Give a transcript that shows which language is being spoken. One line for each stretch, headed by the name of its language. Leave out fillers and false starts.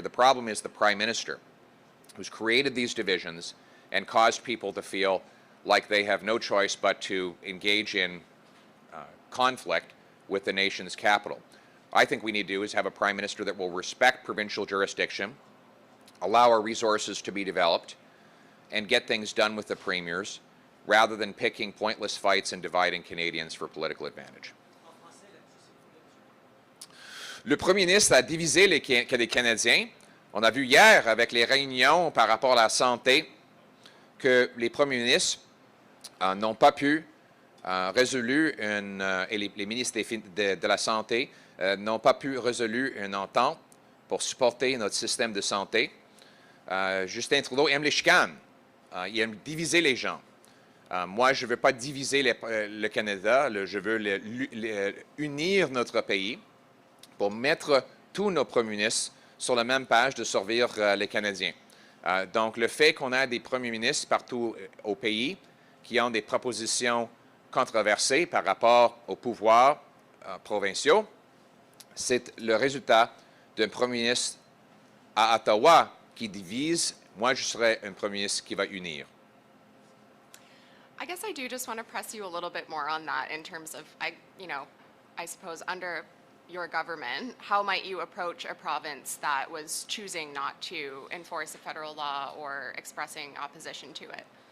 English: The problem is the Prime Minister, who's created these divisions and caused people to feel like they have no choice but to engage in conflict with the nation's capital. I think we need to do is have a Prime Minister that will respect provincial jurisdiction, allow our resources to be developed, and get things done with the premiers, rather than picking pointless fights and dividing Canadians for political advantage.
French: Le Premier ministre a divisé les Canadiens. On a vu hier, avec les réunions par rapport à la santé, que les premiers ministres n'ont pas pu résoudre et les ministres de la Santé n'ont pas pu résoudre une entente pour supporter notre système de santé. Justin Trudeau aime les chicanes. Il aime diviser les gens. Moi, je ne veux pas diviser le Canada. Je veux unir notre pays pour mettre tous nos premiers ministres sur la même page de servir les Canadiens. Donc, le fait qu'on a des premiers ministres partout au pays qui ont des propositions controversées par rapport aux pouvoirs provinciaux, c'est le résultat d'un premier ministre à Ottawa qui divise. Moi, je serais un premier ministre qui va unir.
English: I guess I do just want to press you a little bit more on that in terms of, I suppose under your government, how might you approach a province that was choosing not to enforce a federal law or expressing opposition to it?